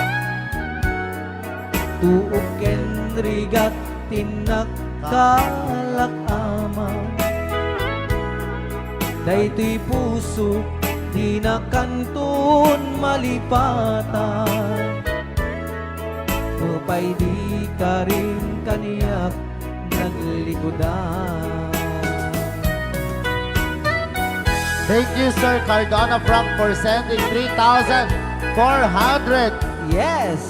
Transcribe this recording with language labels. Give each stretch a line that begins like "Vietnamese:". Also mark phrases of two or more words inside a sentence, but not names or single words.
Iloko: Tuok ken rigat tinagkalak amang. Daytoy puso di na kanton malipatan. Upay di ka rin kaniyak naglikodan.
English: Thank you, Sir Cardona Frank, for sending 3,400 Yes!